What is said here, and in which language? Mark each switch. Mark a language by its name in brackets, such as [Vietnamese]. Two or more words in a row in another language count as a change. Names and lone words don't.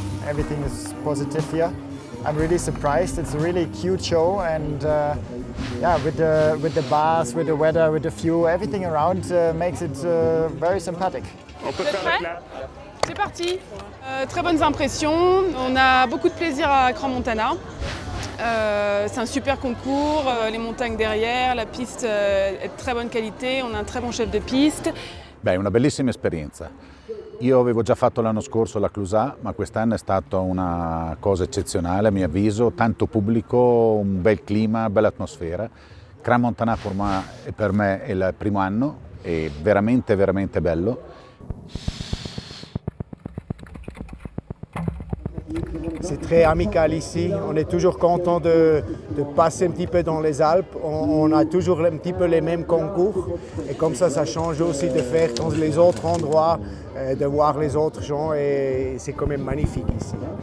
[English] everything is positive here. I'm really surprised. It's a really cute show, and yeah, with the bars, with the weather, with the view, everything around makes it very sympathetic. [French] On peut faire le clap. C'est parti. Très bonnes impressions. On a beaucoup de plaisir à Crans-Montana. C'est un super concours, les montagnes derrière, la piste est de très bonne qualité, on a un très bon chef de piste. [Italian] Beh, una bellissima esperienza. Io avevo già fatto l'anno scorso la Clusaz, ma quest'anno è stata una cosa eccezionale a mio avviso, tanto pubblico, un bel clima, bella atmosfera. Crans-Montana per me è il primo anno, è veramente veramente bello. [French] C'est très amical ici, on est toujours content de passer un petit peu dans les Alpes, on a toujours un petit peu les mêmes concours et comme ça change aussi de faire dans les autres endroits, de voir les autres gens et c'est quand même magnifique ici.